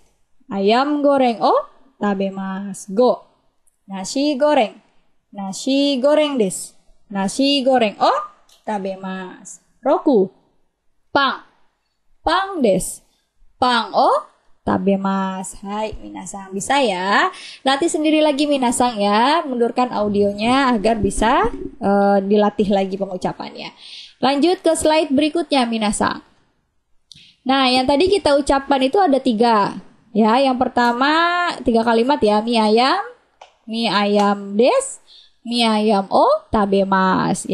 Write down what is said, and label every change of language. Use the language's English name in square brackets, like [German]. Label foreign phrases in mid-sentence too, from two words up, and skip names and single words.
[Japanese] アヤムゴレンを食べます。5、ナシゴレン。ナシゴレンです。ナシゴレンを食べます。6、パン。パンです。パンをtabemas. [Indonesian] Hai, minasang. Bisa ya? Latih sendiri lagi minasang ya. Mundurkan audionya agar bisa dilatih lagi pengucapannya. Lanjut ke slide berikutnya minasang. Nah, yang tadi kita ucapkan itu ada 3. Ya, yang pertama 3 kalimat ya. [Japanese] ミーアヤムです、ミーアヤムを食べます.